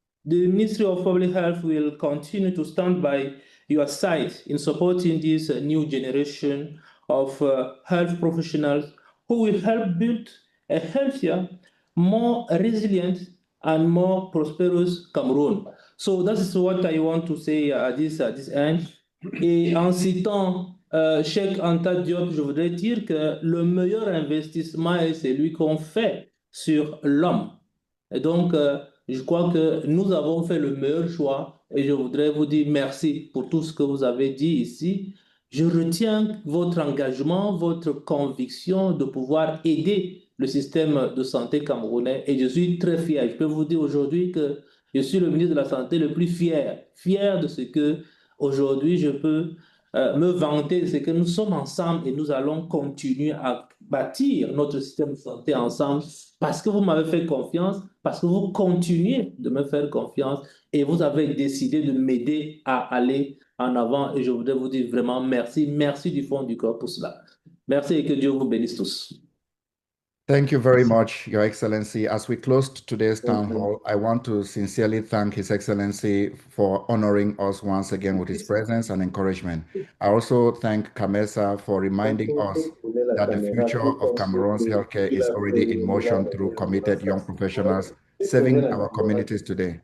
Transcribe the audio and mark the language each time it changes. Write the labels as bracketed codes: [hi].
[en] The Ministry of Public Health will continue to stand by your side in supporting this new generation of health professionals who will help build a healthier, more resilient, and more prosperous Cameroon. So that is what I want to say at this end. [fr] Et en citant Cheikh Anta Diop, je voudrais dire que le meilleur investissement est celui qu'on fait sur l'homme. Et donc, je crois que nous avons fait le meilleur choix et je voudrais vous dire merci pour tout ce que vous avez dit ici. Je retiens votre engagement, votre conviction de pouvoir aider le système de santé camerounais et je suis très fier. Je peux vous dire aujourd'hui que je suis le ministre de la Santé le plus fier de ce que aujourd'hui je peux me vanter, c'est que nous sommes ensemble et nous allons continuer à bâtir notre système de santé ensemble parce que vous m'avez fait confiance, parce que vous continuez de me faire confiance et vous avez décidé de m'aider à aller en avant. Et je voudrais vous dire vraiment merci, merci du fond du cœur pour cela. Merci et que Dieu vous bénisse tous. [en] Thank you very much, Your Excellency. As we close today's town hall, I want to sincerely thank His Excellency for honoring us once again with his presence and encouragement. I also thank Kamesa for reminding us that the future of Cameroon's healthcare is already in motion through committed young professionals serving our communities today.